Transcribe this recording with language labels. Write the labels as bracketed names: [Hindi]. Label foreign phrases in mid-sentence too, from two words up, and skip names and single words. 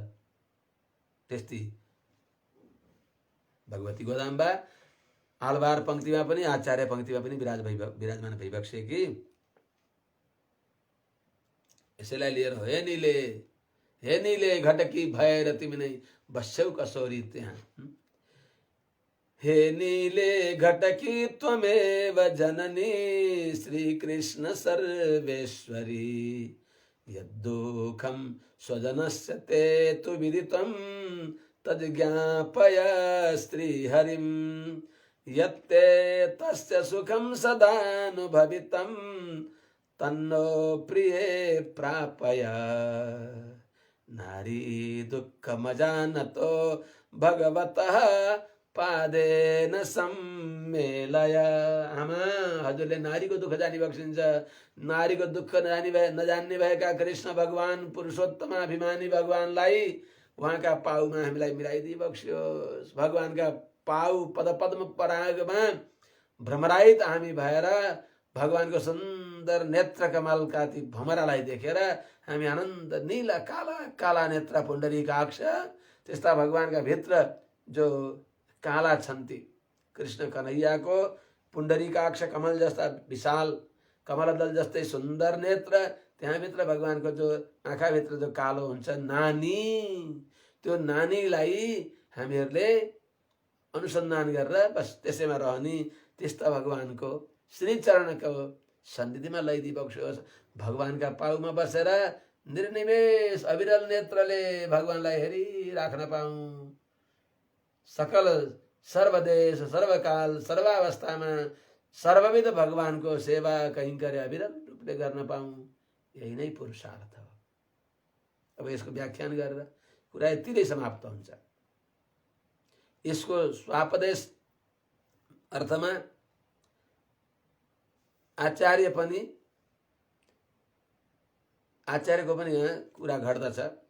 [Nepali] त्यस्ती भगवती गोदाम्बा आलवार पंक्तिमा पनि आचार्य पंक्तिमा पनि विराजमान भइबक्सेकी। यसैलाई लिएर हे नीले घटकी भएर तिमी नै बस्यौ कसोरी त्यहाँ। [Sanskrit] हे नीले घटकी त्वमेव जननी श्री कृष्ण सर्वेश्वरी। यद्दुःखं स्वजनस्य ते तु विदितं तज्ज्ञापय श्रीहरिं। यत्ते तस्य सुखं सदानुभवितं तन्नो प्रिये प्रापय। नारी दुःखमजानतो भगवतः पादेन सम्मेलय। [Nepali] आमा हजुरले नारीको दुःख जानिबक्सिन्छ। नारीको दुःख नजान्ने भएका कृष्ण भगवान पुरुषोत्तमाभिमानी भगवानलाई उहाँका पाउमा हामीलाई मिलाइदिबक्सियोस्। भगवानका पाउ पद पद्म परागमा भ्रमराइत हामी भएर भगवानको सुन्दर सुन्दर नेत्र कमलका ती भमरालाई देखेर हामी आनन्द नीला काला काला नेत्र पुण्डरीकाक्ष त्यस्ता भगवानका भित्र जो काला छन् ती कृष्ण कन्हैयाको पुण्डरीकाक्ष कमल जस्ता विशाल कमलदल जस्तै सुन्दर नेत्र त्यहाँभित्र भगवानको जो आँखाभित्र जो कालो हुन्छ नानी त्यो नानीलाई हामीहरूले अनुसन्धान गरेर बस त्यसैमा रहने त्यस्ता भगवानको श्रीचरणको सन्निधिमा लैदी बक्सोस् भगवानका पाउमा बसेर निर्निमेष अविरल नेत्रले भगवानलाई हेरिराख्न पाऊँ सकल सर्वदेश सर्वकाल सर्वावस्थामा सर्वविध भगवानको सेवा कैंकर्य अविरल रूपले गर्न पाऊँ यही नै पुरुषार्थ हो। अब यसको व्याख्यान गरेर कुरा यतिले समाप्त हुन्छ। यसको स्वापदेश अर्थमा आचार्यको पनि यहाँ कुरा घट्दछ।